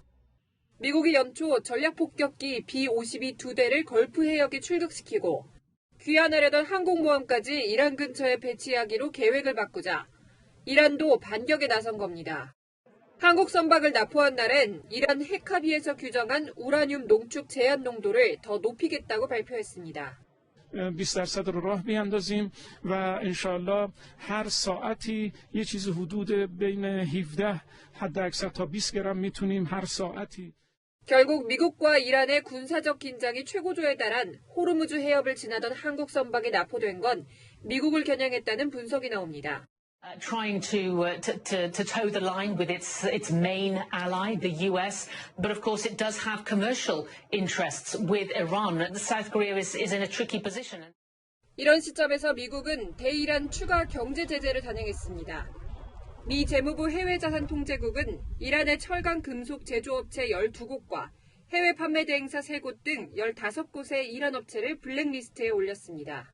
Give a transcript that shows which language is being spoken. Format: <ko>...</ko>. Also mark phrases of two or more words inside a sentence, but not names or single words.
<ko>미국이 연초 전략폭격기 B-52 2대를 걸프 해역에 출격시키고 귀환하려던 항공모함까지 이란 근처에 배치하기로 계획을 바꾸자 이란도 반격에 나선 겁니다. 한국 선박을 납포한 날엔 이란 핵합의에서 규정한 우라늄 농축 제한 농도를 더 높이겠다고 발표했습니다.</ko> <fa>20% رو راه بیاندازیم و انشالله هر ساعتی یه چیز حدود بین 17 حد اکثر تا 20 گرم میتونیم هر ساعتی.</fa> <ko>결국 미국과 이란의 군사적 긴장이 최고조에 달한 호르무즈 해협을 지나던 한국 선박이 납포된 건 미국을 겨냥했다는 분석이 나옵니다.</ko> <en>Trying to toe the line with its main ally, the US, but of course it does have commercial interests with Iran. South Korea is in a tricky position.</en> <ko>이런 시점에서 미국은 대이란 추가 경제 제재를 단행했습니다. 미 재무부 해외자산통제국은 이란의 철강 금속 제조업체 12곳과 해외 판매 대행사 3곳 등 15곳의 이란 업체를 블랙리스트에 올렸습니다.</ko>